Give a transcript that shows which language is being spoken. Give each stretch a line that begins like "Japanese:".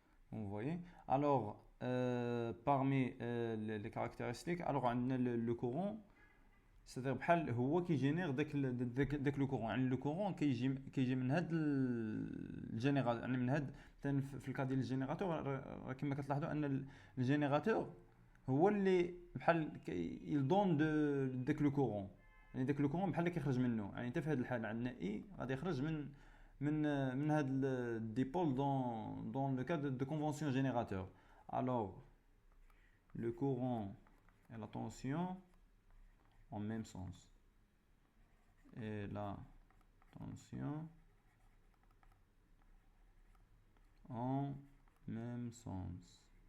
French: Vous voyez. Alors parmi les caractéristiques, alors on a le courant, c'est-à-dire
Arabic: بحال هو كيجينير داك لو كورون، يعني لو كورون كيجي من هاد الجينيراتور، يعني من هاد مثلا في الكا ديال الجينيراتور راه كما كتلاحظوا ان الجينيراتور هو اللي بحال يلدون داك لو كورون، يعني داك لو كورون بحال اللي كيخرج منه، يعني حتى في هاد الحاله عندنا اي غادي يخرج من هاد الديبول دون لو كاد دو كونفونسيون جينيراتور.
French: alors le courant et la tension en même sens, et la tension en même sens.